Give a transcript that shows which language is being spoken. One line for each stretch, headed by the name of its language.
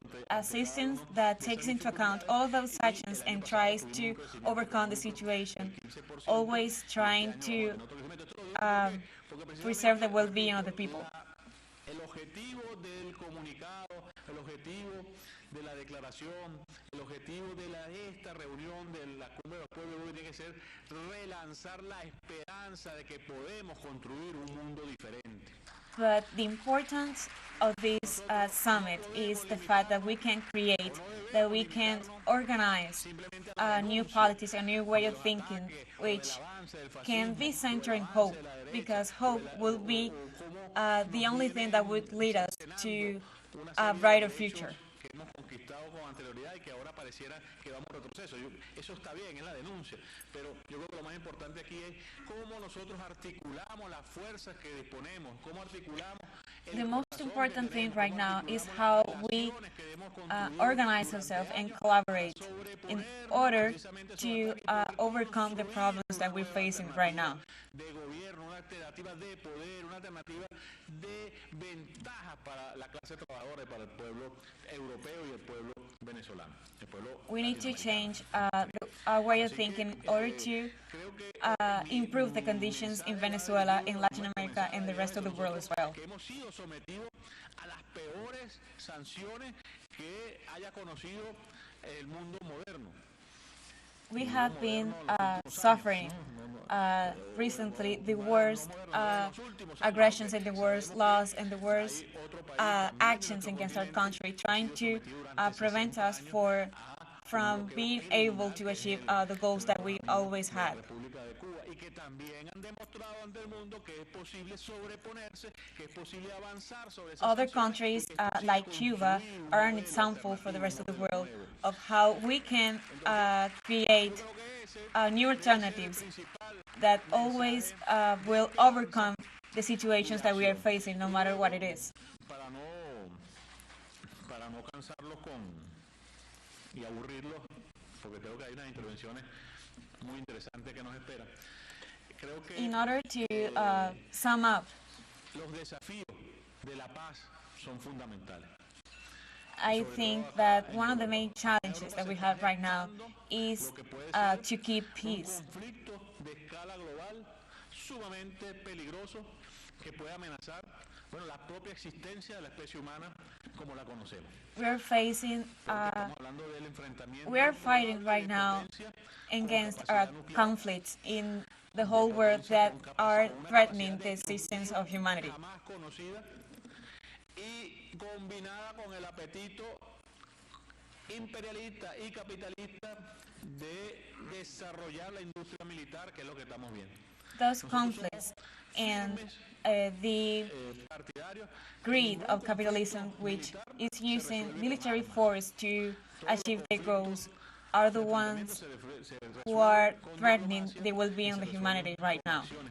English: A system that takes into account all of those actions and tries to overcome the situation, always trying to preserve the well-being of the people.
Spanish: El objetivo del comunicado, el objetivo de la declaración, el objetivo de esta reunión de la Cumbre de los Pueblos tiene que ser relanzar la esperanza de que podemos construir un mundo diferente.
English: But the importance of this summit is the fact that we can create, that we can organize new politics, a new way of thinking, which can be centered in hope, because hope will be the only thing that would lead us to a brighter future.
Spanish: Que hemos conquistado con anterioridad y que ahora pareciera que vamos a retroceso. Eso está bien, es la denuncia, pero yo creo que lo más importante aquí es cómo nosotros articulamos las fuerzas que disponemos, cómo articulamos
English: The most important thing right now is how we organize ourselves and collaborate in order to overcome the problems that we're facing right now.
Spanish: De gobierno, una alternativa de poder, una alternativa de ventajas para la clase trabajadora y para el pueblo europeo y el pueblo venezolano.
English: We need to change our way of thinking in order to improve the conditions in Venezuela, in Latin America, and the rest of the world as well.
Spanish: Que hemos sido sometidos a las peores sanciones que haya conocido el mundo moderno.
English: We have been suffering recently the worst aggressions and the worst laws and the worst actions against our country, trying to prevent us from being able to achieve the goals that we always had.
Spanish: Y que también han demostrado ante el mundo que es posible sobreponerse, que es posible avanzar sobre esas
English: Other countries like Cuba are an example for the rest of the world of how we can create new alternatives that always will overcome the situations that we are facing, no matter what it is.
Spanish: Para no cansarlos y aburrirlos, porque creo que hay unas intervenciones muy interesantes que nos esperan. Creo que
English: in order to sum up,
Spanish: los desafíos de la paz son fundamentales.
English: I think that one of the main challenges that we have right now is to keep peace.
Spanish: Un conflicto de escala global sumamente peligroso que puede amenazar, bueno, la propia existencia de la especie humana como la conocemos.
English: We are facing,
Spanish: Estamos hablando del enfrentamiento
English: we are fighting right now against conflicts in the whole world that are threatening the existence of humanity.
Spanish: jamás conocida y combinada con el apetito imperialista y capitalista de desarrollar la industria militar, que es lo que estamos viendo.
English: Those conflicts and the greed of capitalism, which is using military force to achieve their goals, are the ones who are threatening the well-being of the humanity right now.